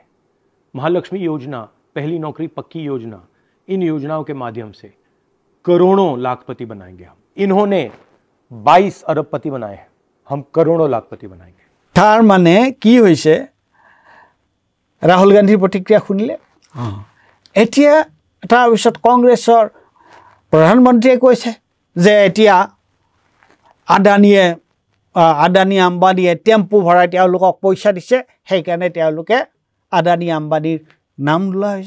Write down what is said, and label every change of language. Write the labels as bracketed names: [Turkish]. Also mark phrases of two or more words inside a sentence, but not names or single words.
[Hindi] महालक्ष्मी योजना, पहली नौकरी पक्की योजना, इन योजनाओं के माध्यम से करोड़ों लाखपति बनाएंगे हम। इन्होंने 22 अरबपति बनाए हैं, हम करोड़ों लाखपति बनाएंगे। [Assamese] তাৰ মানে কি হৈছে ৰাহুল গান্ধীৰ প্ৰতিক্ৰিয়া শুনিলে এতিয়া তাৰ পিছত কংগ্ৰেছৰ প্ৰধানমন্ত্ৰীয়ে কৈছে যে এতিয়া আদানী আম্বানীয়ে টেম্পো ভৰাই তেওঁলোকক পইচা দিছে, সেইকাৰণে তেওঁলোকে আদানী আম্বানীৰ নাম লোৱা হৈছে।